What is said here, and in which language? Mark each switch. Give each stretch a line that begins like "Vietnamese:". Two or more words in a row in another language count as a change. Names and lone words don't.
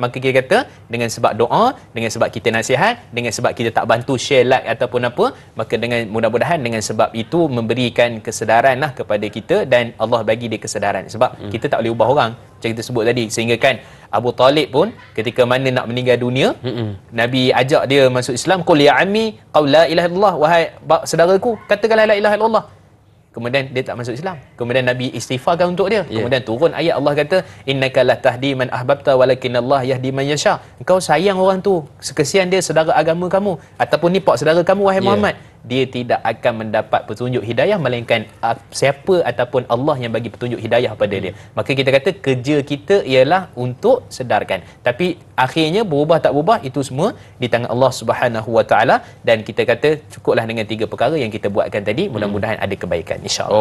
Malay: Maka kita kata dengan sebab doa, dengan sebab kita nasihat, dengan sebab kita tak bantu share, like ataupun apa, maka dengan mudah-mudahan dengan sebab itu memberikan kesedaran lah kepada kita, dan Allah bagi dia kesedaran. Sebab kita tak boleh ubah orang, macam kita sebut tadi. Sehingga kan Abu Talib pun ketika mana nak meninggal dunia, Nabi ajak dia masuk Islam,
Arabic: قل يا عم قل لا إله إلا الله,
Malay: wahai saudaraku, katakanlah
Arabic: لا إله إلا الله.
Malay: Kemudian dia tak masuk Islam. Kemudian Nabi istighfarkan untuk dia. Kemudian turun ayat, Allah kata
Arabic: إنك لا تهدي من أحببت ولكن الله يهدي من يشاء.
Malay: Engkau sayang orang tu, sekesian dia saudara agama kamu ataupun ni pak saudara kamu wahai Muhammad, dia tidak akan mendapat petunjuk hidayah melainkan siapa ataupun Allah yang bagi petunjuk hidayah pada dia. Maka kita kata kerja kita ialah untuk sedarkan. Tapi akhirnya berubah tak berubah itu semua di tangan Allah
Arabic: سبحانه وتعالى,
Malay: dan kita kata cukuplah dengan 3 perkara yang kita buatkan tadi, mudah-mudahan ada kebaikan
Arabic: إن شاء الله.